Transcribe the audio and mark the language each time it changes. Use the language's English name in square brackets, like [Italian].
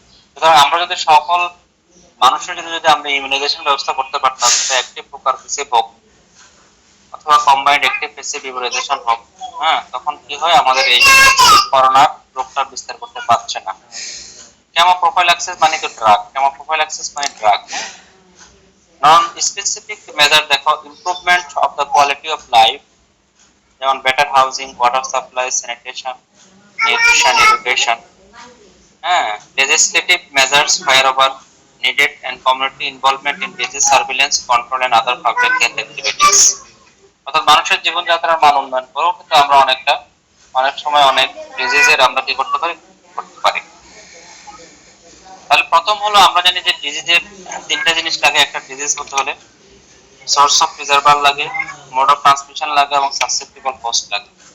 [Bangla] সুতরাং আমরা যদি সকল মানুষের জন্য যদি আমরা ইমিউনাইজেশন ব্যবস্থা করতে পারতাম, সেটা অ্যাক্টিভ হোক আর প্যাসিভ হোক, অথবা কম্বাইন্ড অ্যাক্টিভ প্যাসিভ ইমিউনাইজেশন হোক, হ্যাঁ, তখন কি হয়, আমাদের এই করোনা রোগটা বিস্তার করতে পারছে না। কেমো প্রোফাইলাক্সিস মানে তো ড্রাগ, কেমো প্রোফাইলাক্সিস মানে ড্রাগ। নন স্পেসিফিক মেজার দেখো, [English] improvement of the quality of life, [Bangla] যেমন better housing, water supply, sanitation, nutrition, education. [English] হ্যাঁ, legislative measures wherever needed and community involvement in disease surveillance, control and other public health activities. [Bangla] অর্থাৎ মানুষের জীবনযাত্রার মান উন্নয়ন করেও কিন্তু আমরা অনেক সময় অনেক ডিজিজের আমরা কি করতে পারি। তাহলে প্রথম হলো আমরা জানি যে ডিজিজের 3টা জিনিস লাগে একটা ডিজিজ হতে হলে, সোর্স অফ প্রিজার্ভার লাগে, মোড অফ ট্রান্সমিশন লাগে এবং সাসেপ্টিবল হোস্ট লাগে।